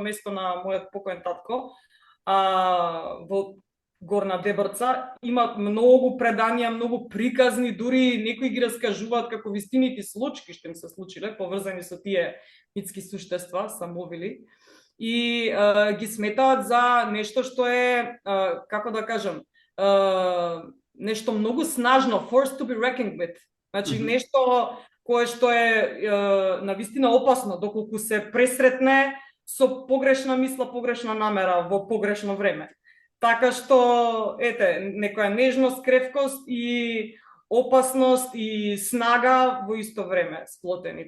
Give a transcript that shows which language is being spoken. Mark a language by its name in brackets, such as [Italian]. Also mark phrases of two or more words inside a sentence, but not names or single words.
[Macedonian] место на мојот покоен татко, во Горна Дебрца, има многу преданија, многу приказни, дури некои ги раскажуваат како вистинити случаи што им се случиле, поврзани со тие митски суштества, самовили, и ги сметаат за нешто што е, како да кажам, нешто многу снажно, [English] force to be reckoned with. [Macedonian] Значи, нешто кое што е навистина опасно, доколку се пресретне со погрешна мисла, погрешна намера во погрешно време. Така што, ете, некоја нежност, кревкост и опасност и снага во исто време сплотени.